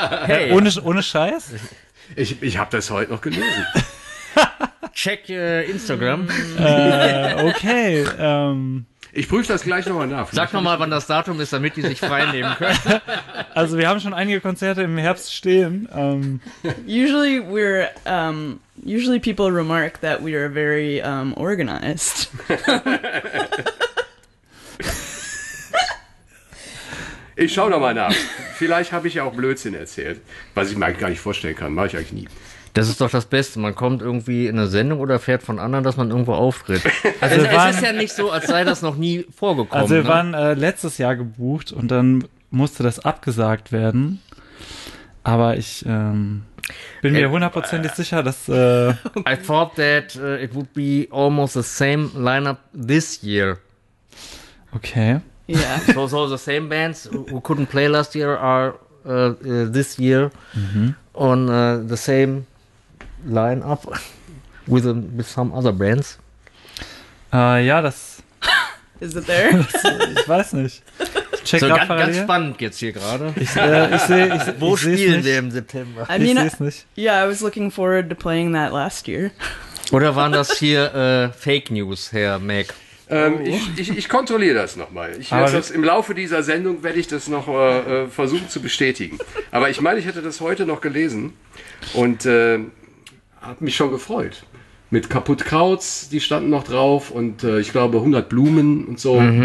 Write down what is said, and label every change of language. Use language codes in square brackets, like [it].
[de] Hey, ohne Scheiß? Ich habe das heute noch gelesen. [en] Check Instagram. Okay. [de] Ich prüfe das gleich nochmal nach. Sag nochmal, wann das Datum ist, damit die sich frei nehmen können. Also wir haben schon einige Konzerte im Herbst stehen. [en] Usually people remark that we are very organized. [de] Ich schaue nochmal nach. Vielleicht habe ich ja auch Blödsinn erzählt, was ich mir eigentlich gar nicht vorstellen kann. Mache ich eigentlich nie. Das ist doch das Beste. Man kommt irgendwie in eine Sendung oder fährt von anderen, dass man irgendwo auftritt. Also es ist ja nicht so, als sei das noch nie vorgekommen. Also wir waren letztes Jahr gebucht und dann musste das abgesagt werden. Aber ich bin mir hundertprozentig sicher, dass... [en] I thought that it would be almost the same lineup this year. Okay. Yeah. So the same bands who couldn't play last year are this year on the same lineup with some other bands. [de] Ja, das. [en] Is it there? [de] Ich weiß nicht. Check so ganz spannend jetzt hier gerade. Ich wo spielen wir im September? [en] I mean, [de] ich sehe es nicht. [en] Yeah, I was looking forward to playing that last year. [de] Oder waren das hier Fake News, Herr Mac? Ich kontrolliere das nochmal. Im Laufe dieser Sendung werde ich das noch versuchen zu bestätigen. Aber ich meine, ich hätte das heute noch gelesen und habe mich schon gefreut. Mit Kaputtkrauts, die standen noch drauf und ich glaube 100 Blumen und so.